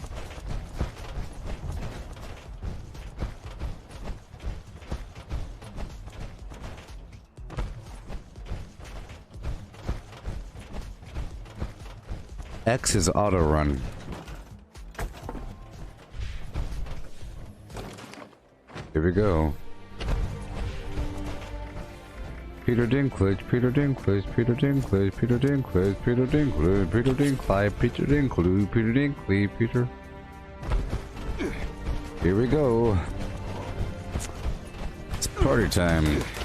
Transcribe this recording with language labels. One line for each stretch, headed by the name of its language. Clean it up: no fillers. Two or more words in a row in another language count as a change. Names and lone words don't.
English: X is auto run. Here we go. Peter Dinklage, Peter Dinklage, Peter Dinklage, Peter Dinklage, Peter Dinklage, Peter Dinklage, Peter Dinklage, Peter Dinklage, Peter. Here we go. It's party time.